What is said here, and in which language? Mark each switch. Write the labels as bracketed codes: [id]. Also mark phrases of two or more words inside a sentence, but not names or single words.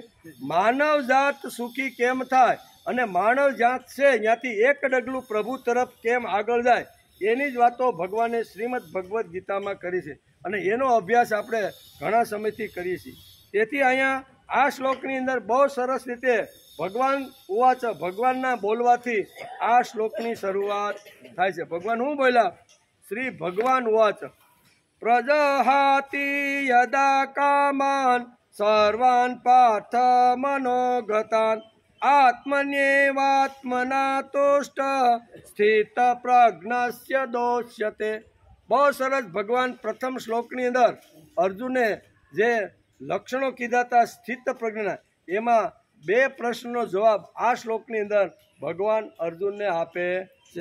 [gu] માનવ જાત સુખી કેમ થાય અને માનવ જાત છે ત્યાંથી એક ડગલું પ્રભુ તરફ કેમ આગળ જાય એની જ વાતો ભગવાને શ્રીમદ ભગવદ્ ગીતામાં કરી છે અને એનો અભ્યાસ આપણે ઘણા સમયથી કરીએ છીએ. તેથી અહીંયા આ શ્લોકની અંદર બહુ સરસ રીતે ભગવાન ઉવાચ, ભગવાનના બોલવાથી આ શ્લોકની શરૂઆત થાય છે. ભગવાન શું બોલ્યા? [sa] श्री भगवान उवाच प्रजहाति यदा कामान सर्वान पार्थ मनोगतान आत्मन्येवात्मना तुष्ट स्थित प्रज्ञस्य दोष्यते. [gu] બહુ સરસ ભગવાન પ્રથમ શ્લોકની અંદર અર્જુને જે લક્ષણો કીધા હતા સ્થિત પ્રજ્ઞના, એમાં 2 પ્રશ્નનો જવાબ આ શ્લોકની અંદર ભગવાન અર્જુનને આપે છે.